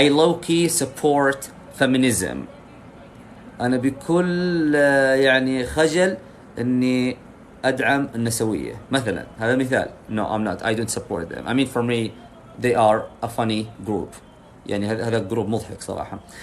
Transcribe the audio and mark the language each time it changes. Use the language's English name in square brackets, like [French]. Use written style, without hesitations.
[English] I low-key support feminism. [Arabic] أنا بكل يعني خجل إني أدعم النسوية مثلا. هذا مثال. [English] No, I'm not. I don't support them. I mean, for me, they are a funny group. [Arabic] يعني هذا جروب مضحك صراحة.